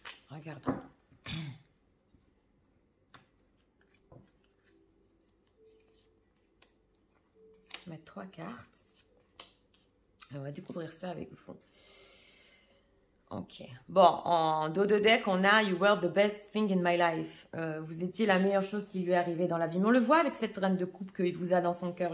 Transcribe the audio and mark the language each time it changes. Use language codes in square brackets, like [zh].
[fr] Regardons. Je vais mettre 3 cartes. On va découvrir ça avec vous. Ok. Bon, en dos de deck, on a [en] You were the best thing in my life. [fr] Vous étiez la meilleure chose qui lui est arrivée dans la vie. Mais on le voit avec cette reine de coupe qu'il vous a dans son cœur.